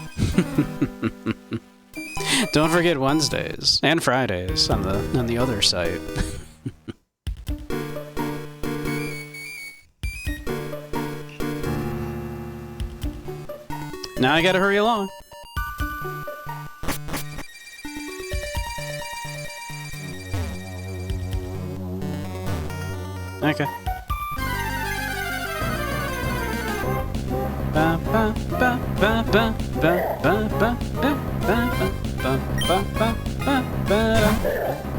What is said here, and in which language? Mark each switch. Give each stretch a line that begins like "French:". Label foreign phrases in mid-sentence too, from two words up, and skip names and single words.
English: Don't forget Wednesdays and Fridays on the other site. Now I gotta hurry along. Okay. Ba ba ba ba ba ba ba ba ba ba ba ba ba ba ba.